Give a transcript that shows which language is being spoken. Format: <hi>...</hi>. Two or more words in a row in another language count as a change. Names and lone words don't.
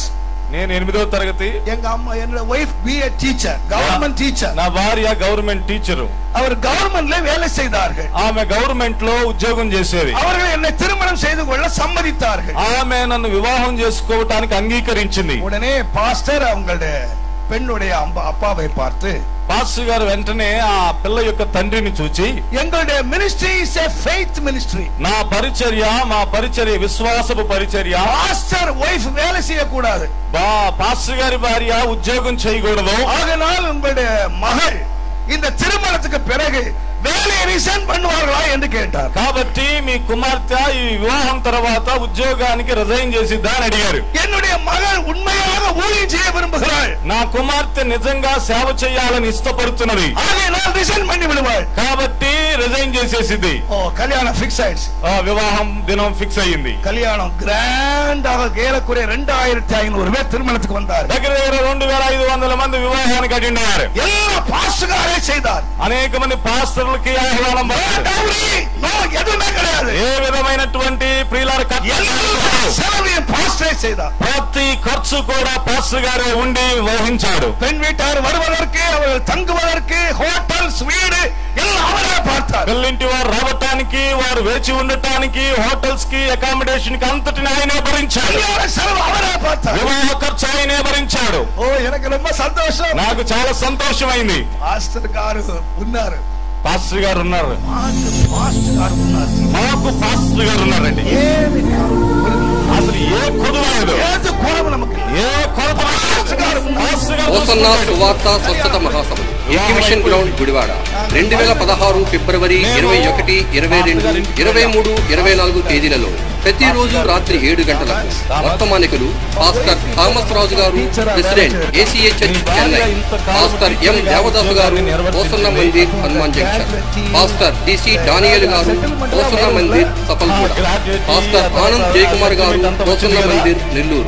<te>నేను 8వ తరగతి.</te> <ta>எங்க அம்மா என்னோட வைஃப்</ta> <en>BA teacher, government teacher.</en> <te>నా భార్య</te> <en>government teacher.</en> <ta>அவர் கவர்மெண்ட்ல வேலை செய்தார்கள்.</ta> <te>ఆమె గవర్నమెంట్ లో ఉద్యోగం చేసేది.</te> <ta>அவர்கள் என்னை திருமணம் செய்து கொள்ள சம்மதித்தார்கள்.</ta> <te>ఆమె నన్ను వివాహం చేసుకోవటానికి అంగీకరించింది.</te> <ta>உடனே பாஸ்டர் அவங்களுடைய பெண்ணுடைய அப்பாவை பார்த்து,</ta> <te>పాస్టర్ గారు వెంటనే ఆ పిల్ల యొక్క తండ్రిని చూచి,</te> <ta>எங்களுடைய</ta> <en>ministry is a faith ministry.</en> <te>మా పరిచర్య విశ్వాసపు పరిచర్య.</te> <ta>பாஸ்டர் வைஃப் வேலை செய்ய கூடாது.</ta> <te>పాస్టర్ గారి భార్య ఉద్యోగం చేయకూడదు.</te> <ta>ஆகையால் உங்களுடைய மகள் இந்த திருமணத்துக்கு பிறகு வேலையை ரிசைன் பண்ணுவார்களா என்று கேட்டார்.</ta> <te>కాబట్టి మీ కుమార్తె ఈ వివాహం తర్వాత ఉద్యోగానికి రిజైన్ చేసిద్దా అని అడిగారు.</te> <ta>என்னுடைய மகள் உண்மையாக ஊழியம் செய்ய விரும்புகிறாள்.</ta> <te>నా కుమార్తె నిజంగా సేవ చేయాలని ఇష్టపడుతున్నది.</te> <ta>ஆகையால் ரிசைன் பண்ணி விடுவாள்.</ta> <te>కాబట్టి రిజైన్ చేసేసింది.</te> <ta>கல்யாணம் ஃபிக்ஸ் ஆயிடுச்சு.</ta> <te>వివాహం దినం ఫిక్స్ అయ్యింది.</te> <ta>கல்யாணம் கிராண்டாக ஏறக்குறைய 2500 பேர் திருமணத்துக்கு வந்தார்.</ta> <te>దగ్గర 2500 మంది వివాహానికి అటెండ్ అయ్యారు.</te> <ta>எல்லா பாஸ்டர்காரே செய்தார்.</ta> <te>అనేక మంది పాస్టర్లకి ఆహ్వానం</te> <ta>எதுவுமே கிடையாது.</ta> <te>ఏ విధమైనటువంటి ప్రియులార</te> <ta>செலவையும் பாஸ்டரே செய்தார்.</ta> <te>ప్రతి ఖర్చు కూడా పాస్టర్ గారే ఉండి వహించాడు.</te> <ta>பெண் வீட்டார் வருவதற்கு, அவர்கள் தங்குவதற்கு, ஹோட்டல்ஸ், வீடு எல்லாம் அவரே பார்த்தார்.</ta> <te>పెళ్లింటి వారు రావటానికి, వారు వేచి ఉండటానికి, హోటల్స్ కి, అకామిడేషన్ కి అంతటిని ఆయనే భరించాడు.</te> <ta>செலவு அவரே பார்த்தார்.</ta> <te>వివాహ ఖర్చు ఆయనే భరించాడు.</te> <ta>எனக்கு ரொம்ப సంతోషం.</ta> <te>నాకు చాలా సంతోషమైంది. పాస్టర్ గారు ఉన్నారు. పాస్టర్ గారు ఉన్నారు. పాస్టర్ గారు ఉన్నారు. మాకు పాస్టర్ గారు ఉన్నారండి. అసలు ఏ కొదువ లేదు, ఏ కొరత హోసన్నా సువార్త స్వచ్ఛత మహాసభ ఎగ్జిబిషన్ గ్రౌండ్ గుడివాడ 2016 ఫిబ్రవరి 21, 22, 23, 24 తేదీలలో ప్రతిరోజు రాత్రి 7 గంటలకు వర్తమానికులు పాస్టర్ థామస్ రాజు గారు, ప్రెసిడెంట్ ACA చర్చ్ చెన్నై, పాస్టర్ M దేవదాసు గారు, హోసన్నా మందిర్ హనుమాన్ జంక్షన్, పాస్టర్ DC డానియల్ గారు, హోసన్నా మందిర్ సఫల్పూడ, పాస్టర్ ఆనంద్ జయకుమార్ గారు, హోసన్నా మందిర్ నెల్లూరు.</te>